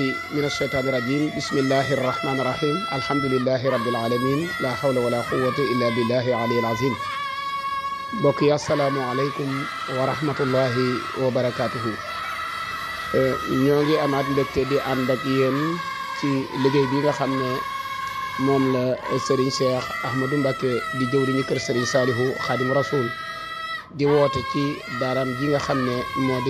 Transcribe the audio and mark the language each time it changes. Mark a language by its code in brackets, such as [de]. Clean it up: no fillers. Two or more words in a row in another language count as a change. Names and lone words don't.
[ar] من الشيطان الرجيم بسم الله الرحمن الرحيم الحمد لله رب العالمين لا حول ولا قوة إلا بالله العلي العظيم [wo] mbokk yi [ar] السلام عليكم ورحمة الله وبركاته [wo] ñoo ngi amaat mbégte di ànd ak yéen ci liggéey bi nga xam ne moom la Serigne Cheikh Ahmadou Mbacké di jëwriñu kër Serigne Salihu Khadim Rasoul di woote ci daaram ji nga xam ne moo di